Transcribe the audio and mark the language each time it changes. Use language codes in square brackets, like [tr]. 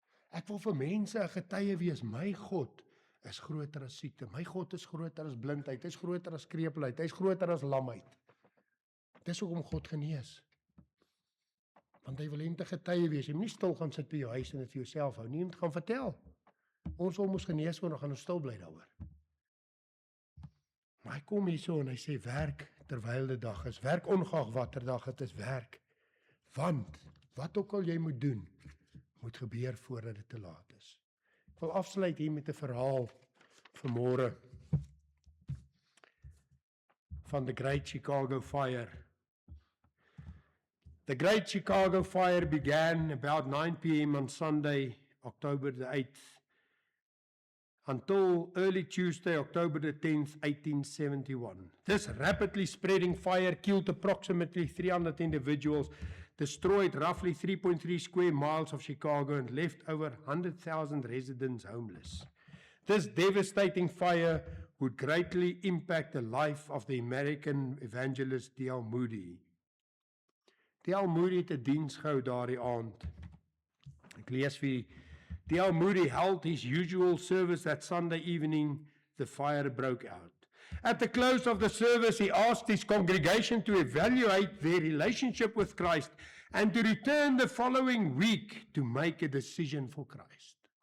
[af] Ek wil vir mense 'n getuie wees, my God is groter as siekte, my God is groter as blindheid, hy is groter as kreupelheid, hy is groter as lamheid. Dis hoekom God genees. Want hy wil hê om te getuie wees, jy moet nie stil gaan sit by jou huis en dit vir jouself hou nie, jy moet gaan vertel. Ons wil mos genees word, dan gaan ons stil bly daaroor. Maar hy kom hierso en hy sê, werk terwyl die dag is, werk ongeag watter dag het is, werk. Want, wat ook al jy moet doen, moet gebeur voordat dit te laat is. Ek wil afsluit hier met 'n verhaal vanmôre van the Great Chicago Fire. [en] The Great Chicago Fire began about 9 p.m. on Sunday, October the 8th, until early Tuesday, October the 10th, 1871. This rapidly spreading fire killed approximately 300 individuals, destroyed roughly 3.3 square miles of Chicago, and left over 100,000 residents homeless. This devastating fire would greatly impact the life of the American evangelist D.L. Moody. D.L. [af] Moody het 'n diens gehou daardie aand. Ek lees vir D.L. [en] Moody held his usual service that Sunday evening. The fire broke out. At the close of the service, he asked his congregation to evaluate their relationship with Christ and to return the following week to make a decision for Christ.